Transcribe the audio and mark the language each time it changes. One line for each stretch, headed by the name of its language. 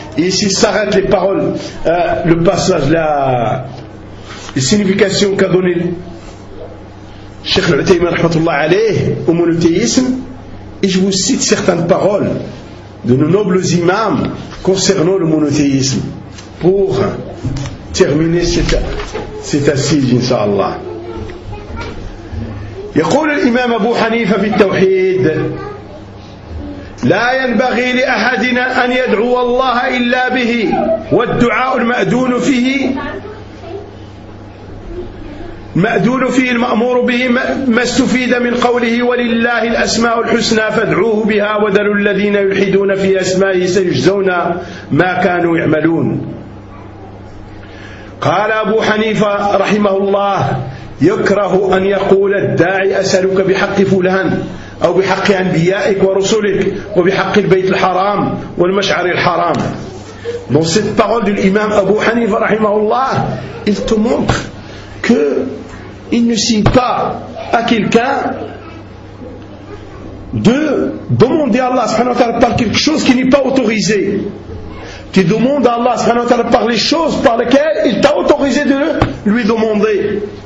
French: Et ici s'arrêtent les paroles, le passage, la signification qu'a donné Cheikh Al-Uthaymin rahmatullah alayh au monothéisme, Et je vous cite certaines paroles de nos nobles imams concernant le monothéisme. Pour terminer cette assise, Inch'Allah.
Arabic: يقول الإمام أبو حنيفة في التوحيد لا ينبغي لأحدنا أن يدعو الله إلا به والدعاء المأذون فيه مأذون فيه المأمور به ما استفيد من قوله ولله الأسماء الحسنى فادعوه بها وذلوا الذين يلحدون في أسمائه سيجزون ما كانوا يعملون. قال أبو حنيفة رحمه الله يكره أن يقول الداعي أسألك بحق فلان أو بحق أنبيائك ورسلك وبحق البيت الحرام والمشعر الحرام.
French: Dans cette parole de l'imam Abu Hanifa rahimahullah, il te montre que il ne suffit pas à quelqu'un de demander à Allah subhanahu wa ta'ala par quelque chose qui n'est pas autorisé. Tu demandes à Allah subhanahu wa ta'ala par les choses par lesquelles il t'a autorisé de lui demander.